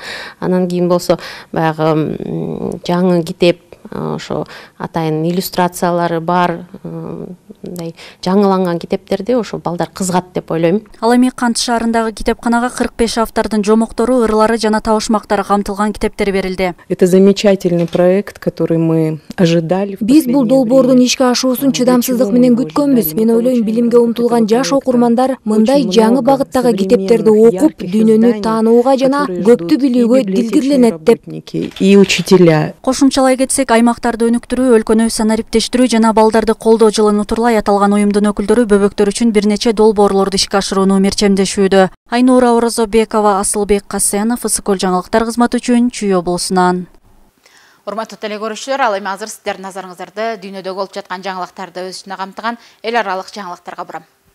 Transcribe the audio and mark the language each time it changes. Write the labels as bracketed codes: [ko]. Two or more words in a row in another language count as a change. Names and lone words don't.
[ky] Анан кийин болсо баягы жаңы китеп, ошо атайын иллюстрациялары бар, мындай жаңыланган китептерди ошо балдар кызыгат деп ойлойм. Ал эми Кант шаарындагы китепканага 45 автордун жомоктору, ырлары жана табышмактары камтылган китептер берилди. [ru] Это замечательный проект, который мы ожидали. [ky] Биз бул долбоордун ишке ашуусун чыдамсыздык менен күткөнбүз. Мен ойлойм, билимге умтулган жаш окурмандар мындай жаңы багыттагы китептерди окуп, дүйнөнү таанууга жана көптү билүүгө дилгирленет деп. [ru] И учителя. [ky] Кошумчалай кетсек, аймактарды өнүктүрүү, өлкөнү санариптештирүү жана балдарды колдоо жылын утурлай аталган уюмдун өкүлдөрү бөбөктөр үчүн бир нече долбоорлорду ишке ашырууну мерчемдешүүдө. Айнура Орозобекова, Асылбек Касенов, Ысыкөл жаңылыктар кызматы үчүн Чүй облусунан. Урматтуу телекөрүүчүлөр, ал эми азыр сиздердин назарыңыздарды дүйнөдө болуп жаткан жаңылыктарды өз ичине камтыган эл аралык жаңылыктарга бурам.